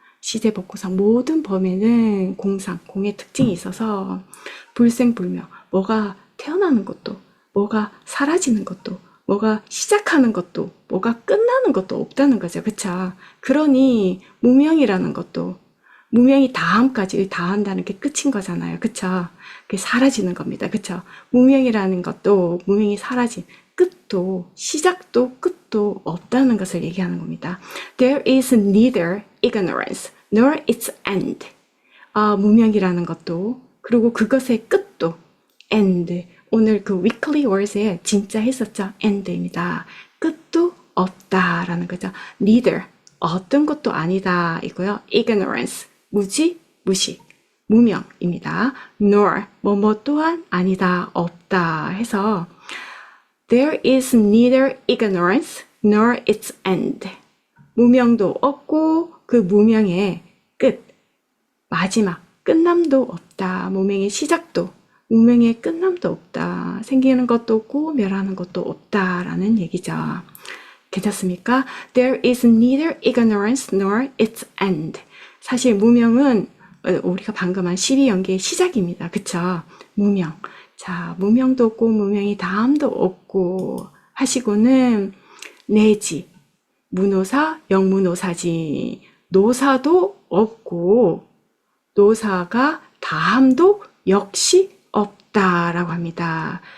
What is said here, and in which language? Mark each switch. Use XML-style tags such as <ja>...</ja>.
<ko>시제 법공상 모든 범에는 공상, 공의 특징이 있어서 불생불멸, 뭐가 태어나는 것도, 뭐가 사라지는 것도, 뭐가 시작하는 것도, 뭐가 끝나는 것도 없다는 거죠. 그쵸? 그러니 무명이라는 것도 무명이 다음까지 다한다는 게 끝인 거잖아요. 그쵸? 그게 사라지는 겁니다. 그쵸? 무명이라는 것도 무명이 사라진 끝도 시작도 끝도 없다는 것을 얘기하는 겁니다.</ko> <en>There is neither ignorance nor its end.</en> <ko>무명이라는 것도 그리고 그것의 끝도 end. 오늘 그 weekly words에 진짜 했었죠. end입니다. 끝도 없다라는 거죠. neither 어떤 것도 아니다 이고요. ignorance 무지, 무식, 무명입니다.</ko> <en>nor</en> <ko>뭐뭐 또한 아니다, 없다 해서</ko> <en>there is neither ignorance nor its end.</en> <ko>무명도 없고 그 무명의 끝, 마지막, 끝남도 없다. 무명의 시작도, 무명의 끝남도 없다. 생기는 것도 없고 멸하는 것도 없다라는 얘기죠. 괜찮습니까?</ko> <en>There is neither ignorance nor its end.</en> <ko>사실 무명은 우리가 방금 한 12연계의 시작입니다. 그쵸? 무명. 자, 무명도 없고 무명이 다음도 없고 하시고는 내지, 무노사, 영무노사지. 노사도 없고 노사가 다함도 역시 없다라고 합니다.</ko>